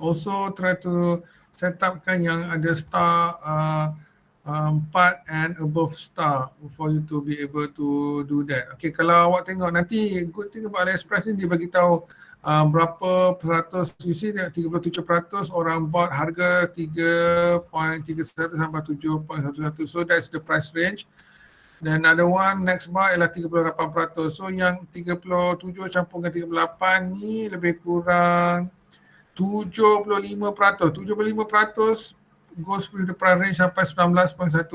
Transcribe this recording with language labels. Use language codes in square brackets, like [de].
[en] Also try to set up [ms] kan yang ada [en] star 4 and above star for you to be able to do that. [ms] Okay, kalau awak tengok nanti, [en] good thing about [ms] AliExpress ni dia bagi tahu berapa peratus, [en] you see [ms] 37% orang bought harga 3.31 sampai 7.11. [en] So that's the price range. [ms] Dan [en] another one, next bar [ms] ialah [en] 38%. [ms] So yang 37 campur dengan 38 ni lebih kurang 75%. [en] 75% goes with the price range [ms] sampai [en] 19.1.